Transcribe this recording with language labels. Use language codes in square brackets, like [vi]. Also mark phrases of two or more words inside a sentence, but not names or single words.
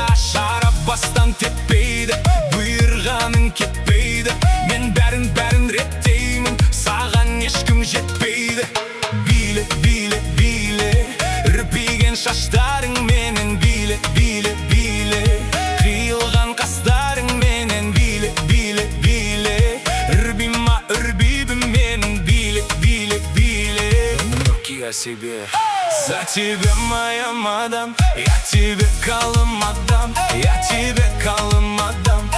[kk] Шарап бастан теппейді, бұйырғаның кетпейді, мен бәрін реттеймін, саған ешкім жетпейді. Биле, биле, биле, үрпиген шаштарың менен, биле, биле, биле, қиылған қастарың менен, биле, биле, биле, үрбима үрбибім менің, биле, биле, биле. [ru] Руки о себе. За тебя, моя мадам, я тебе калым отдам, я тебе калым отдам.